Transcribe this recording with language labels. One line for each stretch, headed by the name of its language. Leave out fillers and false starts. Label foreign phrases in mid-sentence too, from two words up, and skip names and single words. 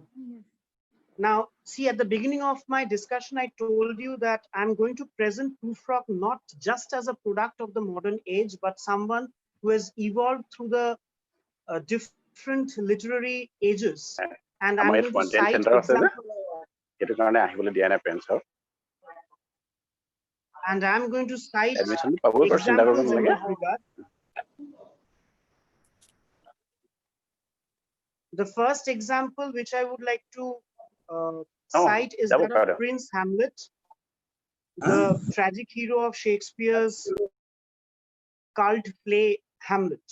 English: Yes. Now, see, at the beginning of my discussion, I told you that I'm going to present Prufrock not just as a product of the modern age, but someone who has evolved through the different literary ages. And I'm
Assamese: আমাৰ
English: going
Assamese: ইয়াত
English: to front end cite
Assamese: চেণ্টাৰ আছে যে
English: example,
Assamese: সেইটো কাৰণে আহিবলৈ দিয়া নাই পেৰেণ্টছক
English: and I'm going to cite
Assamese: এডমিশ্যনটো পাবই বাৰু চিন্তা কৰিব
English: examples in
Assamese: নালাগে
English: that regard. The first example which I would like to cite is
Assamese: যাব
English: that
Assamese: পাৰে
English: of Prince Hamlet, the tragic hero of Shakespeare's cult play Hamlet.